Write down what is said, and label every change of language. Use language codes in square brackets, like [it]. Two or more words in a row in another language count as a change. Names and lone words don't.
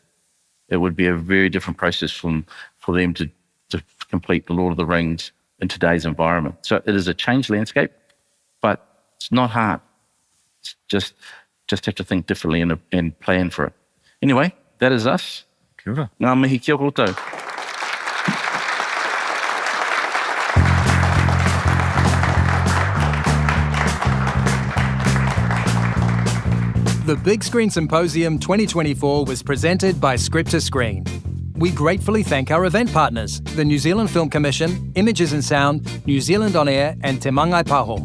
[en] It would be a very different process for them to complete the Lord of the Rings in today's environment. So it is a changed landscape, but it's not hard. It's just have to think differently and plan for it. Anyway, that is us. [mi] Kia ora. Ngā mihi kia koutou. [en] The Big Screen Symposium 2024 was presented by Script to Screen. We gratefully thank our event partners, the New Zealand Film Commission, Images and Sound, New Zealand On Air, and Te Mangai Paho.